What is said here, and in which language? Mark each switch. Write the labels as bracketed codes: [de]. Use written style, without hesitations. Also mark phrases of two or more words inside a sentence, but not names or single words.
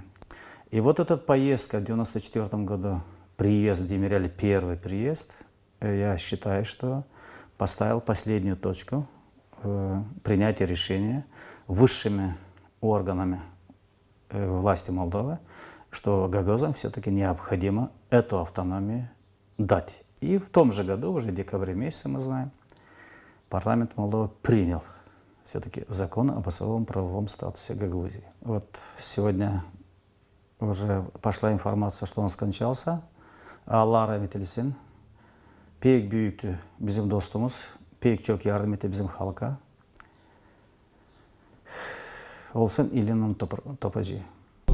[ru] И вот эта поездка в 1994 году, приезд Демиреля, первый приезд, я считаю, что поставил последнюю точку в принятии решения высшими органами власти Молдовы, что гагаузам все-таки необходимо эту автономию дать. И в том же году, уже в декабре месяце, мы знаем, парламент Молдовы принял все-таки закон об особом правовом статусе Гагаузии. Вот сегодня уже пошла информация, что он скончался. [gag] Алла rahmet eylesin. Pek büyüktü bizim dostumuz. Pek çok yardım etti bizim halka. Olsun İlhan Topacı.